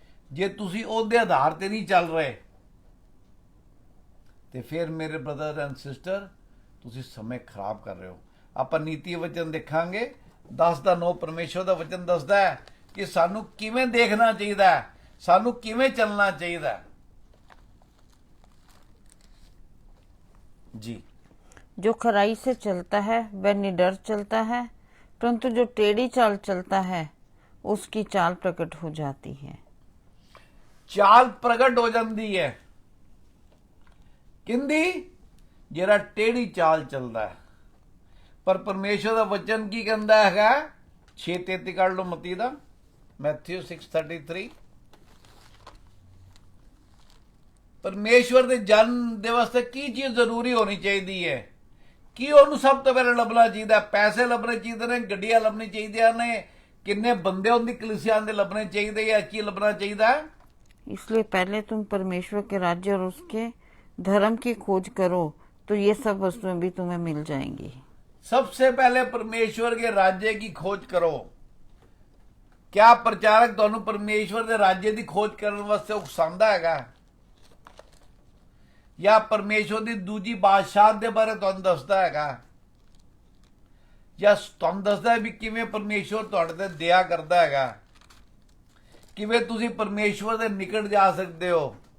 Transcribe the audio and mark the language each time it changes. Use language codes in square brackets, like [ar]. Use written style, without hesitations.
[pa] ਜੇ ਤੁਸੀਂ ਉਹਦੇ ਆਧਾਰ ਤੇ ਨਹੀਂ ਚੱਲ ਰਹੇ ਤੇ ਫਿਰ ਮੇਰੇ ਬ੍ਰਦਰ ਐਂਡ ਸਿਸਟਰ ਤੁਸੀਂ ਸਮੇਂ ਖਰਾਬ ਕਰ ਰਹੇ ਹੋ। ਆਪਾਂ ਨੀਤੀ ਵਚਨ ਦੇਖਾਂਗੇ। 10:9 ਪਰਮੇਸ਼ਵਰ ਦਾ ਵਚਨ ਦੱਸਦਾ ਹੈ ਕਿ ਸਾਨੂੰ ਕਿਵੇਂ ਦੇਖਣਾ ਚਾਹੀਦਾ ਹੈ, ਸਾਨੂੰ ਕਿਵੇਂ ਚੱਲਣਾ ਚਾਹੀਦਾ ਹੈ। ਜੀ। [hi] जो खराई से चलता है वह निडर चलता है, परंतु जो टेढ़ी चाल चलता है उसकी चाल प्रकट हो जाती है। चाल प्रगट हो जाती है किंदी, [pa] ਜਿਹੜਾ ਟੇढ़ी ਚਾਲ ਚੱਲਦਾ ਹੈ। ਪਰ ਪਰਮੇਸ਼ਵਰ ਦਾ ਵਚਨ ਕੀ ਕਹਿੰਦਾ ਹੈਗਾ? 6:33 ਕੱਢ ਲਓ ਮਤੀ ਦਾ, ਮੈਥਿਊ 6:33। ਪਰਮੇਸ਼ਵਰ ਦੇ ਜਨਮ ਦੇ ਵਾਸਤੇ ਕੀ ਚੀਜ਼ ਜ਼ਰੂਰੀ ਹੋਣੀ ਚਾਹੀਦੀ ਹੈ? ਕੀ ਉਹਨੂੰ ਸਭ ਤੋਂ ਪਹਿਲਾਂ ਲੱਭਣਾ ਚਾਹੀਦਾ? ਪੈਸੇ ਲੱਭਣੇ ਚਾਹੀਦੇ ਨੇ, ਗੱਡੀਆਂ ਲੱਭਣੀ ਚਾਹੀਦੀਆਂ ਨੇ, ਕਿੰਨੇ ਬੰਦੇ ਉਹਦੀ ਕਲੀਸਿਆ ਦੇ ਲੱਭਣੇ ਚਾਹੀਦੇ, ਜਾਂ ਕੀ ਲੱਭਣਾ ਚਾਹੀਦਾ? [hi] इसलिए पहले तुम परमेश्वर के राज्य और उसके धर्म की खोज करो तो ये सब वस्तुएं भी तुम्हें मिल जाएंगी। सबसे पहले परमेश्वर के राज्य की खोज करो। क्या प्रचारक [pa] ਤੁਹਾਨੂੰ [hi] परमेश्वर के राज्य की खोज करने वास्ते उकसांदा हैगा, या परमेश्वर की दूजी बादशाह के बारे [pa] ਤੁਹਾਨੂੰ ਦੱਸਦਾ ਹੈਗਾ, ਜਾਂ ਤੁਹਾਨੂੰ ਦੱਸਦਾ ਹੈ ਵੀ ਕਿਵੇਂ ਪਰਮੇਸ਼ਵਰ ਤੁਹਾਡੇ ਤੇ ਦਇਆ ਕਰਦਾ ਹੈਗਾ, ਕਿਵੇਂ ਤੁਸੀਂ ਪਰਮੇਸ਼ਵਰ ਦੇ ਨਿਕਟ ਜਾ ਸਕਦੇ ਹੋ?